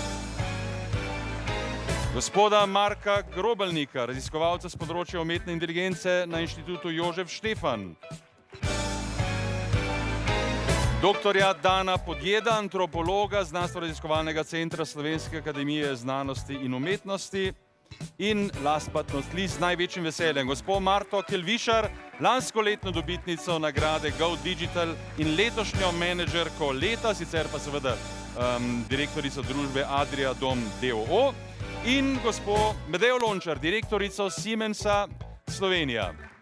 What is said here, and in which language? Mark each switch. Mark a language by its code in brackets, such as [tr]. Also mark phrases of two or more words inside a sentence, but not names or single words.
[sl] Gospoda Marka Grobelnika, raziskovalca s področja umetne inteligence na Inštitutu Jožef Štefan. Doktorja Dana Podjeda, antropologa, znanstveno-raziskovalnega centra Slovenske akademije znanosti in umetnosti. [en] In last but not least, [sl] z največjim veseljem, gospod Marto Kelvišar, lanskoletno dobitnico nagrade Go Digital in letošnjo menedžerko leta, sicer pa seveda direktorico družbe Adria Dom d.o.o. in gospod Medejo Lončar, direktorico Siemensa Slovenija.